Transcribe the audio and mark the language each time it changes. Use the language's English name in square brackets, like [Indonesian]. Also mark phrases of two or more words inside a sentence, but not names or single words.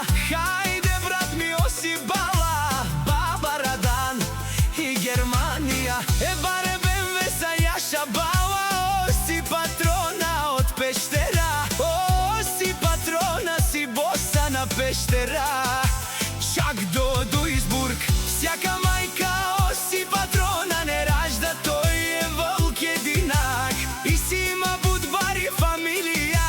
[Macedonian] Хајде брат ми Оси Бала, Баба Радан и Германија. Баре БМВ са Јаша Бала. Оси Патрона од Пештера. Оси Патрона си боса на Пештера. Чак до Дуисбург, сјака мајка Оси Патрона не ражда, тој е волк единак и си има будбари фамилија.